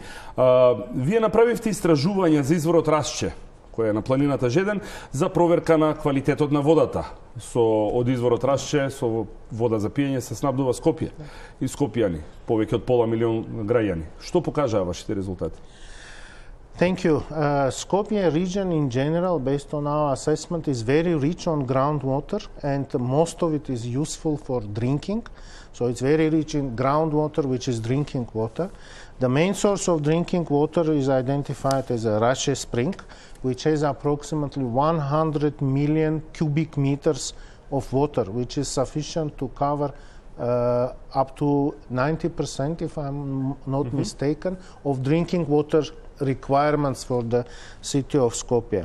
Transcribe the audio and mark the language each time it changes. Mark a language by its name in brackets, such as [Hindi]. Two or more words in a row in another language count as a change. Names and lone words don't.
[Macedonian] Вие направивте истражување за изворот Расче, кој е на планината Жеден, за проверка на квалитетот на водата. Од изворот Расче со вода за пиење се снабдува Скопје и скопјани, повеќе од пола милион граѓани. Што покажаа вашите резултати? [English] Thank you. Skopje region in general, based on our assessment, is very rich on groundwater, and most of it is useful for drinking. So it's very rich in groundwater, which is drinking water. The main source of drinking water is identified as a Rashe spring, which has approximately 100 million cubic meters of water, which is sufficient to cover up to 90%, if I'm not mistaken, of drinking water requirements for the city of Skopje.